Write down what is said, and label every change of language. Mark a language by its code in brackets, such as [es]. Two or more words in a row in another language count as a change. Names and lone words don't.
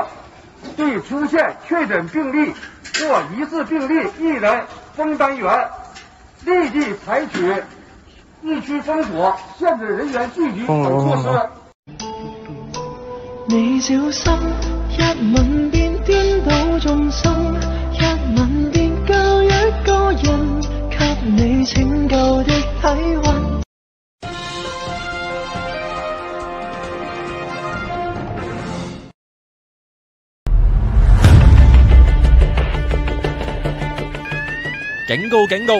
[zh] 对出现确诊病例或疑似病例1人封单元，立即采取疫区封锁、限制人员聚集等措施。你小心，一吻便顛倒眾生，一吻便教一個人，給你拯救的體温。警告警告！